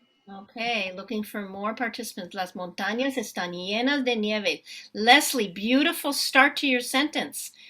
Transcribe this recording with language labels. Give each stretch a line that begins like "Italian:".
English: Okay, looking for more participants.
Spanish: Las montañas están llenas de nieve.
English: Leslie, beautiful start to your sentence.